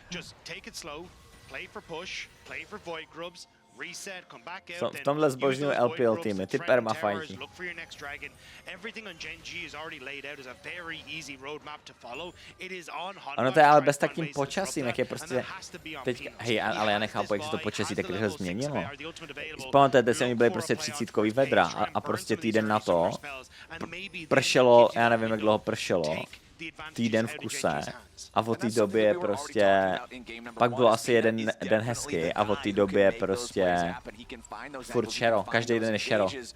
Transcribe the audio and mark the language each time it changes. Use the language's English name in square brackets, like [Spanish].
[English] Just take it slow, play for push, play for void grubs, reset, come back out, [Czech] v tomhle zbožňuji LPL týmy, ty permafajti. [English] Look for your next dragon. Everything on Gen G is already laid out as a very easy roadmap to follow. It is on hot. [Czech] Ono to je ale bez takým počasím, jak je prostě teď, hej, ale já nechápu, jak se to počasí tak rychle změnilo. Pamatujete si, oni byli prostě 30kový vedra a prostě týden na to pršelo, já nevím, jak dlouho pršelo. týden v kuse a od té doby je prostě, pak bylo asi jeden den hezký a od té doby je prostě furt šero, každý den je šero.